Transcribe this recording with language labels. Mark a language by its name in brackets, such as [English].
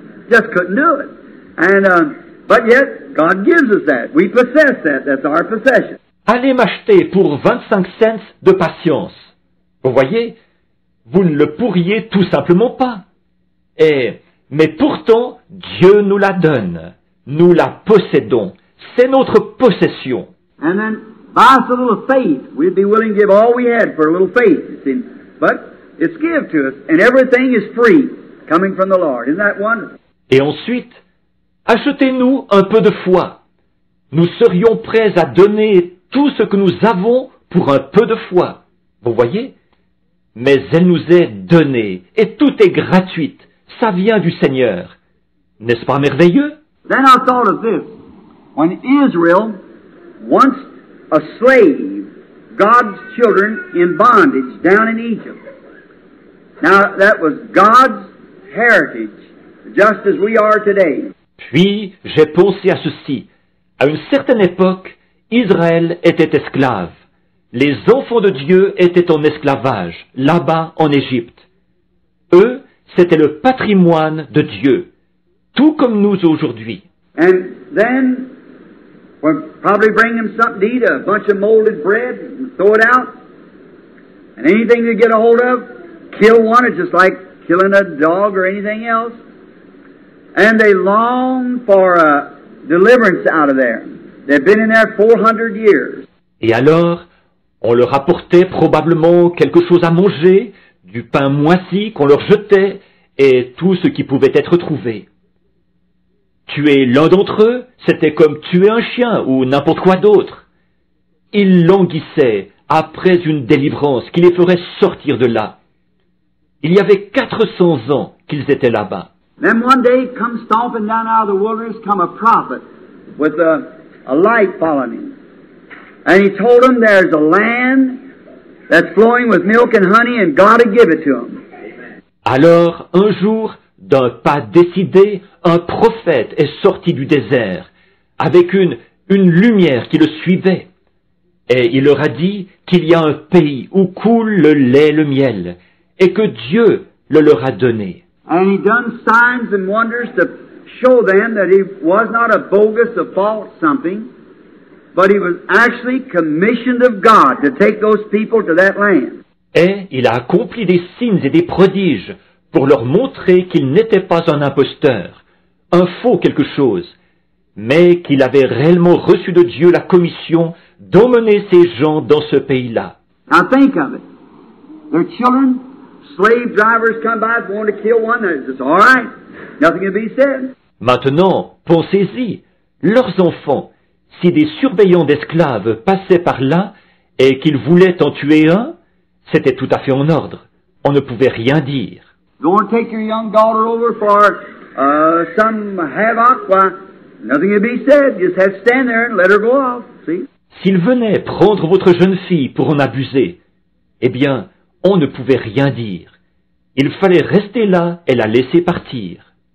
[English] Just couldn't do it. And, but yet, God gives us that. We possess that. That's our possession. [French] Allez m'acheter pour 25 cents de patience. Vous voyez, vous ne le pourriez tout simplement pas. Mais pourtant, Dieu nous la donne. Nous la possédons. C'est notre possession. [English] And then, buy us a little faith. We'd be willing to give all we had for a little faith, you see. But it's given to us, and everything is free, coming from the Lord. Isn't that wonderful? [French] Et ensuite, achetez-nous un peu de foi. Nous serions prêts à donner tout ce que nous avons pour un peu de foi. Vous voyez? Mais elle nous est donnée, et tout est gratuite. Ça vient du Seigneur. N'est-ce pas merveilleux? [English] Then I thought of this. When Israel, once a slave, God's children in bondage down in Egypt. Now, that was God's heritage, just as we are today. [French] Puis, j'ai pensé à ceci. À une certaine époque, Israël était esclave. Les enfants de Dieu étaient en esclavage, là-bas en Égypte. Eux, c'était le patrimoine de Dieu, tout comme nous aujourd'hui. [English] And then, we'll probably bring them something to eat, a bunch of molded bread, and throw it out. And anything they get a hold of, kill one. It's just like killing a dog or anything else. And they long for a deliverance out of there. They've been in there 400 years. [French] Et alors, on leur apportait probablement quelque chose à manger, du pain moisi qu'on leur jetait, et tout ce qui pouvait être trouvé. Tuer l'un d'entre eux, c'était comme tuer un chien ou n'importe quoi d'autre. Ils languissaient après une délivrance qui les ferait sortir de là. Il y avait 400 ans qu'ils étaient là-bas. [English] Then one day, come stomping down out of the wilderness, come a prophet with a light following him. And he told them there's a land that's flowing with milk and honey, and God will give it to them. [French] Alors, un jour, d'un pas décidé, un prophète est sorti du désert, avec une lumière qui le suivait. Et il leur a dit qu'il y a un pays où coule le lait et le miel, et que Dieu le leur a donné. [English] And he done signs and wonders to show them that he was not a bogus, a false something, but he was actually commissioned of God to take those people to that land. [French] Et il a accompli des signes et des prodiges pour leur montrer qu'il n'était pas un imposteur, un faux quelque chose, mais qu'il avait réellement reçu de Dieu la commission d'emmener ces gens dans ce pays-là. [English] Now think of it. Their children, slave drivers come by, want to kill one, it's all right. Nothing can be said. [French] Maintenant, pensez-y, leurs enfants, si des surveillants d'esclaves passaient par là et qu'ils voulaient en tuer un, c'était tout à fait en ordre. On ne pouvait rien dire. [English] Go and take your young daughter over for some havoc. Why, nothing can be said. Just have to stand there and let her go off. See? [French] S'ils venaient prendre votre jeune fille pour en abuser, eh bien, on ne pouvait rien dire. Il fallait rester là et la laisser partir.